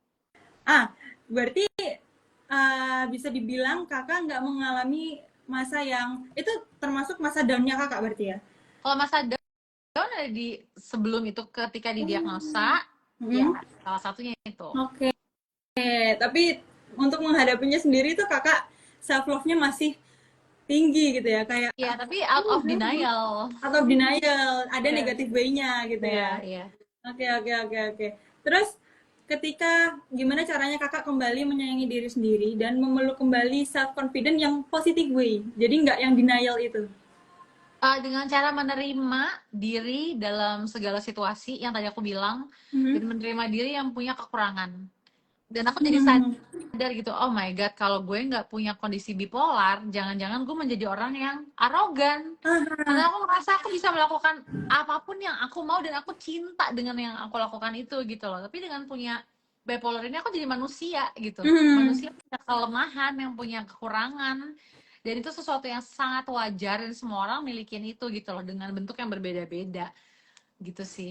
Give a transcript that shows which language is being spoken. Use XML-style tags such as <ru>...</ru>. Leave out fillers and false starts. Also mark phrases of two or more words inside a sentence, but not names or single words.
<id>Berarti bisa dibilang kakak nggak mengalami masa yang itu termasuk masa down-nya kakak berarti ya? Kalau masa down ada di sebelum itu ketika Oh. didiagnosa, ya Hmm. salah satunya itu. Oke, tapi untuk menghadapinya sendiri tuh kakak</id> <en>self love-</en> <id>nya masih tinggi gitu ya, kayak Ya, tapi</id> <en>out of denial. out of denial,</en> <id>ada Iya, negatif way-nya gitu iya, ya. iya. Oke, oke, oke, oke. Terus ketika gimana caranya kakak kembali menyayangi diri sendiri dan memeluk kembali</id> <en>self confident</en> <id>yang</id> <en>positive way,</en> <id>jadi nggak yang denial itu. Dengan cara menerima diri dalam segala situasi yang tadi aku bilang, dan Mhm. menerima diri yang punya kekurangan. Dan aku jadi Mhm. sadar gitu,</id> <en>oh my god,</en> <id>kalau gue nggak punya kondisi bipolar, jangan-jangan gue menjadi orang yang arogan. Karena Ah, aku ngerasa aku bisa melakukan apapun yang aku mau dan aku cinta dengan yang aku lakukan itu gitu loh. Tapi dengan punya bipolar ini aku jadi manusia gitu. mhm. Manusia punya kelemahan, yang punya kekurangan. Dan itu sesuatu yang sangat wajar dan semua orang milikin itu gitu loh dengan bentuk yang berbeda-beda gitu sih.</id>